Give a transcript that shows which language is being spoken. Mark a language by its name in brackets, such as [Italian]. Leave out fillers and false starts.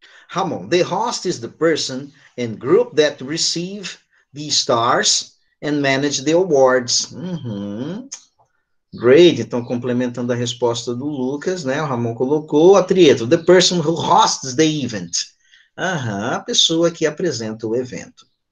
[English] Ramon, the host is the person and group that receive the stars and manage the awards. Great. [Portuguese] Então, complementando a resposta do Lucas, né? O Ramon colocou a Trieto. [English] The person who hosts the event. [Portuguese] A pessoa que apresenta o evento.